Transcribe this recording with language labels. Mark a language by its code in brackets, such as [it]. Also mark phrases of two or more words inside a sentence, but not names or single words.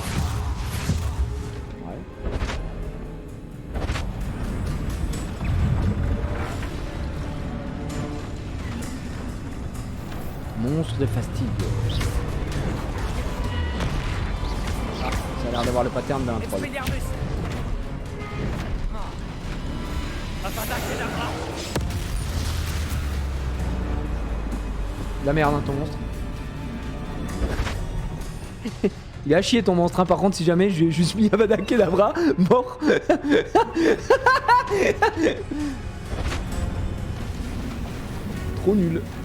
[fr] Ouais. Monstre de fatigue. Ah, ça a l'air d'avoir le pattern d'un troll. Expelliarmus. Avada Kedavra. La merde, hein, ton monstre. Il a chier ton monstre, hein. Par contre, si jamais je lui ai juste mis Avada Kedavra, mort. Trop nul.